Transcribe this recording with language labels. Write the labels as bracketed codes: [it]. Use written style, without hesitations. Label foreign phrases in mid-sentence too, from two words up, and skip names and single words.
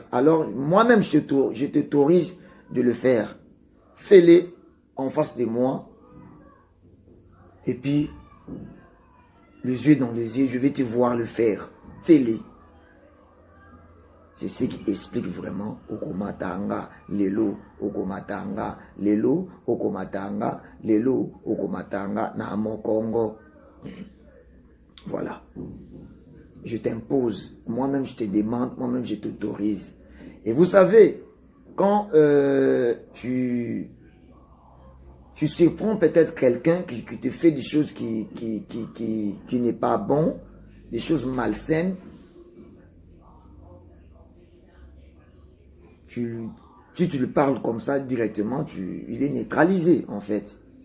[fr] Alors, moi-même, je t'autorise de le faire. Fais-le en face de moi. Et puis, les yeux dans les yeux, je vais te voir le faire. Fais-le. C'est ce qui explique vraiment [ln] Okomatanga, Lelo, Okomatanga, Lelo, Okomatanga, Lelo, Okomatanga, na Mokongo. [fr] Voilà. Je t'impose, moi-même je te demande, moi-même je t'autorise. Et vous savez, quand tu surprends peut-être quelqu'un qui te fait des choses qui n'est pas bon, des choses malsaines, si tu lui parles comme ça directement, il est neutralisé en fait.